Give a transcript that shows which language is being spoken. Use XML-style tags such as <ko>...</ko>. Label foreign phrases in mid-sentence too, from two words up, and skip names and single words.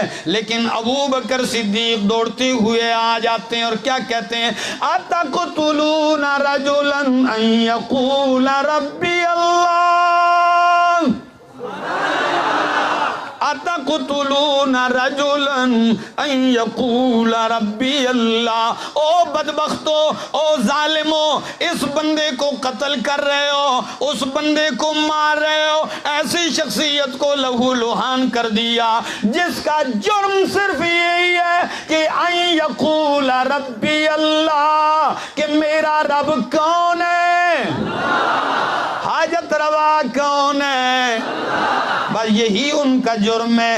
<ur>لیکن ابو بکر صدیق دوڑتے ہوئے آ جاتے ہیں اور کیا کہتے ہیں؟</ur> <ar>اتقتلون رجلا ان یقول ربی اللہ، اتقتلون رجلا ان یقول ربی اللہ،</ar> <ur>او بدبختو، او ظالمو، اس بندے کو قتل کر رہے ہو، اس بندے کو مار رہے ہو، ایسی شخصیت کو لہو لہان کر دیا جس کا جرم صرف یہی ہے کہ</ur> <ar>ان یقول ربی اللہ،</ar> <ur>کہ میرا رب کون ہے، حاجت روا کون ہے، بس یہی ان کا جرم ہے۔</ur>